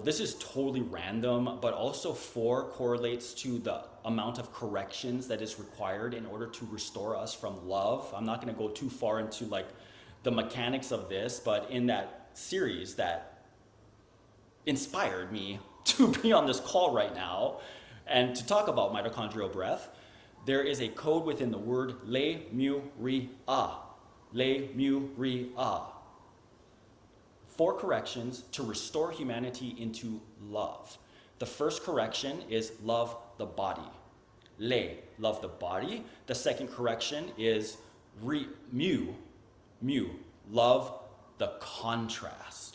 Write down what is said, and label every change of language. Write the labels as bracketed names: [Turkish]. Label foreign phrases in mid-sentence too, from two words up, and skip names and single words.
[English] This is totally random, but also 4 correlates to the amount of corrections that is required in order to restore us from love. I'm not going to go too far into like the mechanics of this, but in that series that inspired me to be on this call right now and to talk about mitochondrial breath, there is a code within the word le, mu, ri, a. Le, mu, ri, a. 4 corrections to restore humanity into love. The first correction is love the body. Le, love the body. The second correction is mu, love the contrast.